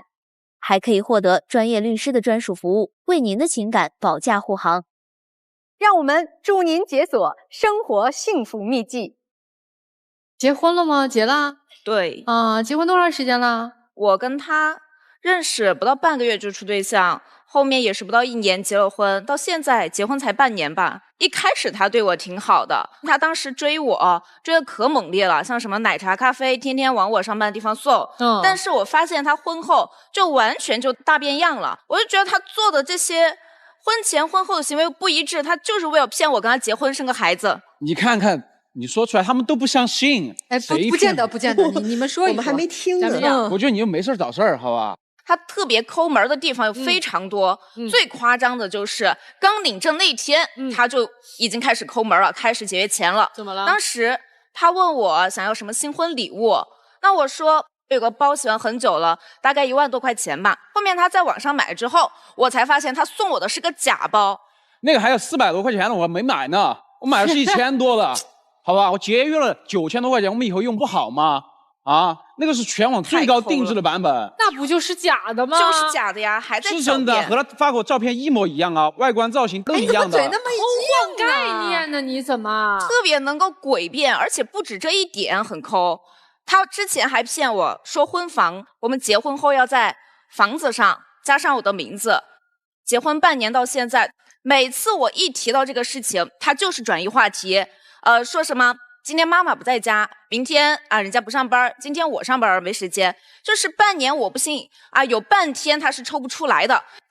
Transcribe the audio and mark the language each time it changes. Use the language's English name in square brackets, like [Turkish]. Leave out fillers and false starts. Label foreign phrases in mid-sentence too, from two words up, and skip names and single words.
[Chinese] 還可以獲得專業律師的專屬服務，為您的情感保駕護航。讓我們祝您解鎖生活幸福秘籍。結婚了嗎？結了？對啊，結婚多長時間了？我跟他認識不到半個月就處對象，後面也是不到1年結了婚，到現在結婚才半年吧。一開始他對我挺好的，他當時追我追得可猛烈了，像什麼奶茶咖啡天天往我上班的地方送。但是我發現他婚後就完全就大變樣了，我就覺得他做的這些婚前婚後的行為不一致，他就是為了騙我跟他結婚生個孩子。你看看你說出來他們都不相信。不見得你們說一说，我們還沒聽呢。我覺得你又沒事找事兒，好吧。他特別摳門的地方有非常多，最誇張的就是剛領證那天，他就已經開始摳門了，開始節約錢了。怎麼了？當時他問我想要什麼新婚禮物，那我說有個包喜歡很久了，大概1萬多塊錢吧。後面他在網上買之後，我才發現他送我的是個假包，那個還有400多塊錢的我沒買呢，我買的是1000多的，好吧，我節約了9000多塊錢，我們以後用不好嗎？啊，那個是全網最高定制的版本，那不就是假的嗎？就是假的呀，還在是真的，和他發給我照片一模一樣啊，外觀造型都一樣的。嘴那麼一样概念呢？你怎麼特別能夠詭辯？而且不止這一點很摳，他之前還騙我說婚房，我們結婚後要在房子上加上我的名字。結婚半年到現在，每次我一提到這個事情，他就是轉移話題，說什麼今天媽媽不在家，明天啊人家不上班，今天我上班沒時間，就是半年我不信啊，有半天他是抽不出來的。